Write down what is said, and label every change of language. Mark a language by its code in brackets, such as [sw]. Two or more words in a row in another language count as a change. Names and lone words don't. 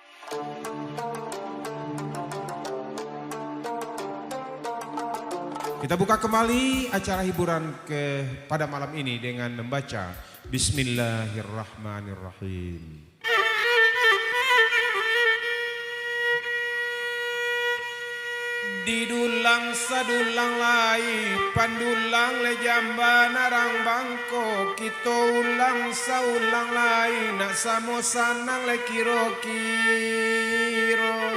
[id] Kita buka kembali acara hiburan pada malam ini dengan membaca Bismillahirrahmanirrahim. [min] Didulang sadulang lai pandulang le jamba narang bangko kito ulang saulang lai nak samosanang le kiro-kiro.